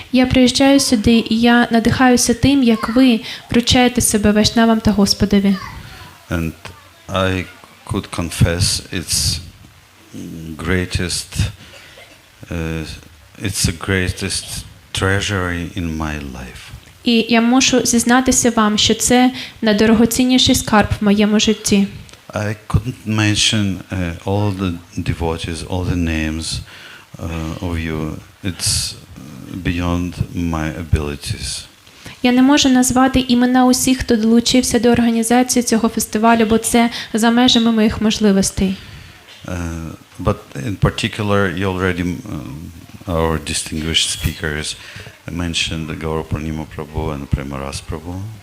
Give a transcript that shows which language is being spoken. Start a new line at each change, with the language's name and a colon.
Ukrainian: Я приїжджаю сюди, і я надихаюся тим, як ви вручаєте себе Вайшнавам та Господові.
English: And I could confess it's the greatest treasury in my life.
Ukrainian: І я мушу зізнатися вам, що це найдорогоцінніший скарб в моєму житті.
English: I couldn't mention all the devotees, all the names of you. It's beyond my abilities.
Ukrainian: Я не можу назвати імена усіх, хто долучився до організації цього фестивалю, бо це за межами моїх можливостей.
English: But in particular, you already, our distinguished speakers mentioned Gauranga Prabhu and Premaras Prabhu.